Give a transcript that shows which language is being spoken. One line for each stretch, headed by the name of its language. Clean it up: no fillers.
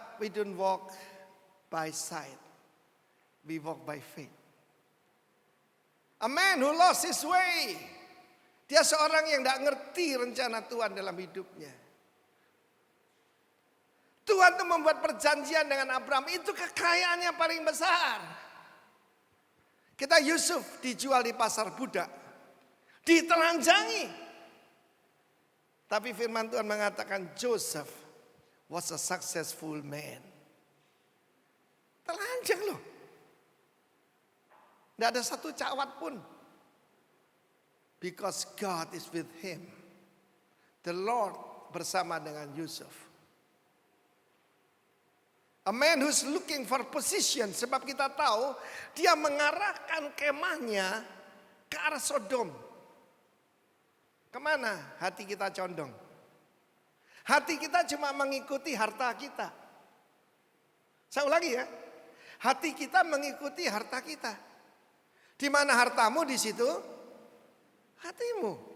English: We don't walk by sight, we walk by faith. A man who lost his way.
Indonesian: Dia seorang yang tidak ngerti rencana Tuhan dalam hidupnya. Tuhan itu membuat perjanjian dengan Abraham, itu kekayaannya paling besar. Kita Yusuf dijual di pasar budak, ditelanjangi. Tapi firman Tuhan mengatakan
English: Joseph was a successful man.
Indonesian: Telanjang loh. Tidak ada satu cawat pun.
English: Because God is with him.
Indonesian: The Lord bersama dengan Yusuf.
English: A man who's looking for position.
Indonesian: Sebab kita tahu dia mengarahkan kemahnya ke arah Sodom. Kemana hati kita condong? Hati kita cuma mengikuti harta kita. Saya ulangi ya. Hati kita mengikuti harta kita. Di mana hartamu, di situ hatimu.